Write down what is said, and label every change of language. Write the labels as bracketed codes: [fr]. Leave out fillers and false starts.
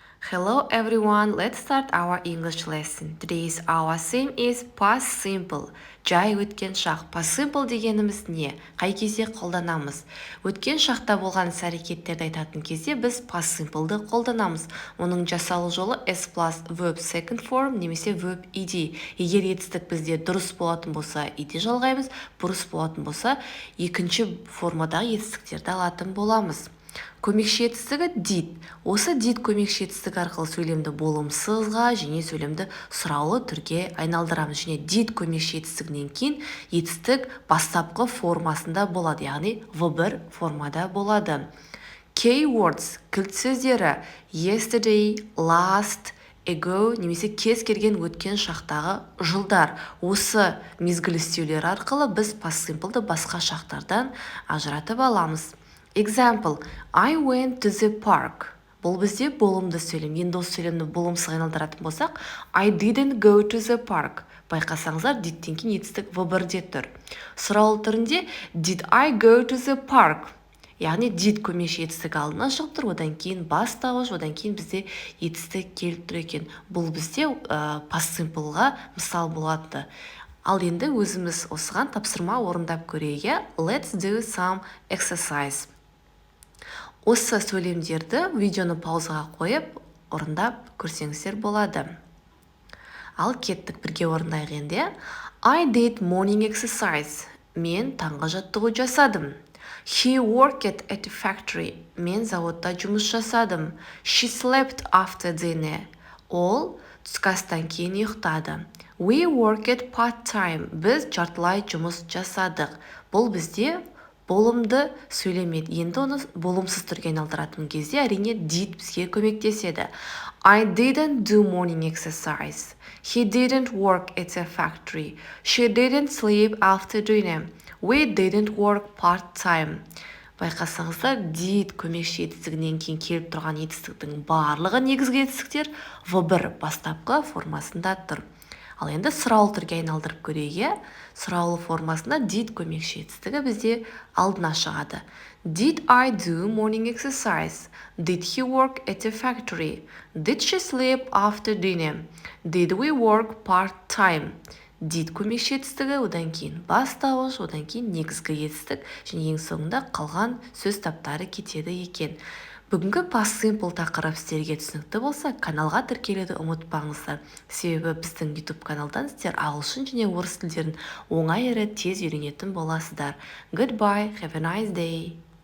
[en] Hello everyone, let's start our English lesson. Today's our theme is past simple. [kk] Жай өткен шақ. Past simple дегеніміз не? Қай кезде қолданамыз? Өткен шақта болған іс-әрекеттерді айтатын кезде біз past simple'ды қолданамыз. Оның жасалу жолы [en] s plus verb second form [kk] немесе [en] verb ed. [kk] Егер етістік бізде дұрыс болатын болса, ed жалғаймыз, бұрыс болатын болса, екінші формадағы етістіктерді алатын боламыз. Көмекші етістігі did. Осы did көмекші етістігі арқылы сөйлемді болымсызға және сөйлемді сұраулы түрге айналдырамыз. Және did көмекші етістігінен кейін етістік бастапқы формасында болады, яғни V1 формада болады. Keywords кілт сөздері [en] yesterday, last, ago [kk] немесе кез келген өткен шақтағы жылдар. Осы мезгіл істеулер арқылы біз past simple'ды басқа шақтардан ажыратып аламыз. [en] Example, I went to the park. [kk] Бұл бізде болымды сөйлем. Енді осы сөйлемді болымсыз айналдыратын болсақ, [en] I didn't go to the park. [kk] Байқасаңыздар, didтен кейін етістік V1-де тұр. [en] Сұраулы түрінде did I go to the park? [kk] Яғни did көмекші етістік алдына шығып тұр, одан кейін бастауыш, одан кейін бізде етістік келіп тұр екен. Бұл бізде past simple'ға мысал болады. Ал енді өзіміз осыған тапсырма орындап көрейік. [en] Let's do some exercise. [kk] Осы сөйлемдерді видеоны паузаға қойып, орындап көрсеңіздер болады. Ал кеттік, бірге орындайық енді. [en] I did morning exercise. [kk] Мен таңғы жаттығу жасадым. [en] He worked at a factory. [kk] Мен зауытта жұмыс жасадым. [en] She slept after dinner. [kk] Ол түскі астан кейін ұйықтады. [en] We worked part-time. [kk] Біз жартылай жұмыс жасадық. Бұл бізде болымды сөйлемеді. Енді оны болымсыз түрге айналдыратын кезде әрине did бізге көмектеседі. [en] I didn't do morning exercise. He didn't work at a factory. She didn't sleep after dinner. We didn't work part-time. [kk] Байқасаңыздар, did көмекші етістігінен кейін келіп тұрған етістіктің барлығы негізгі етістіктер V1 бастапқы формасында тұр. Ал енді сұраулы түрге айналдырып көрейік. Сұраулы формасында did көмекші етістігі бізде алдына шығады. [en] Did I do morning exercise? Did he work at a factory? Did she sleep after dinner? Did we work part-time? [kk] Did көмекші етістігі, одан кейін бастауыш, одан кейін негізгі етістік, және ең соңында қалған сөз таптары кетеді екен. Бүгінгі past simple тақырып сіздерге түсінікті болса, каналға тіркелуді ұмытпаңыздар. Себебі біздің YouTube каналдан сіздер ағылшын және орыс тілдерін оңай әрі тез үйренетін боласыздар. [en] Goodbye, have a nice day.